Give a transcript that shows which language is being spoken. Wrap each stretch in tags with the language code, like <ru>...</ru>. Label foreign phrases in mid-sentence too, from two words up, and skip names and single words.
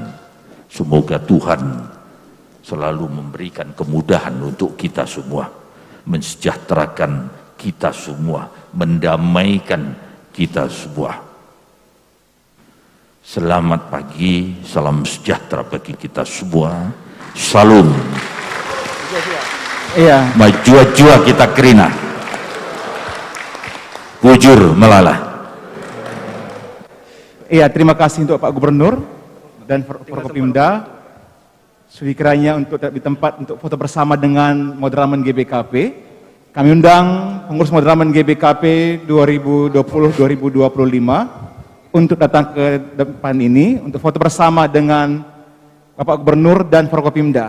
<id>Semoga Tuhan selalu memberikan kemudahan untuk kita semua, mensejahterakan kita semua, mendamaikan kita semua. Selamat pagi, salam sejahtera bagi kita semua. Salam. Iya.</id> <btx>Maju-jua kita kerina. Bujur melala.</btx> <id>Iya, terima kasih untuk Pak Gubernur dan Forkopimda. Sekiranya untuk di tempat untuk foto bersama dengan moderamen GBKP. Kami undang pengurus moderamen GBKP 2020-2025 untuk datang ke depan ini untuk foto bersama dengan Bapak Gubernur dan Forkopimda.</id>